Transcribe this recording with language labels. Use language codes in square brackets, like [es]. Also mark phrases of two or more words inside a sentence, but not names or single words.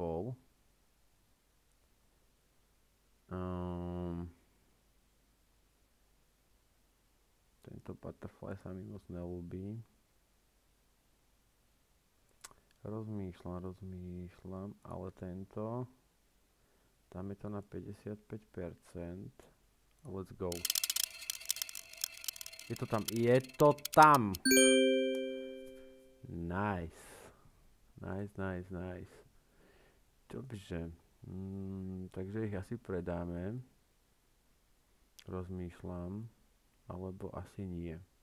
[sk] Tento butterfly sa mi moc neľúbi. Rozmýšľam, ale tento dáme to na 55%. [en] Let's go. [sk] Je to tam, je to tam! [en] Nice. Nice, nice, nice. [sk] Dobře. Takže ich asi predáme. Rozmýšľam. Alebo asi nie.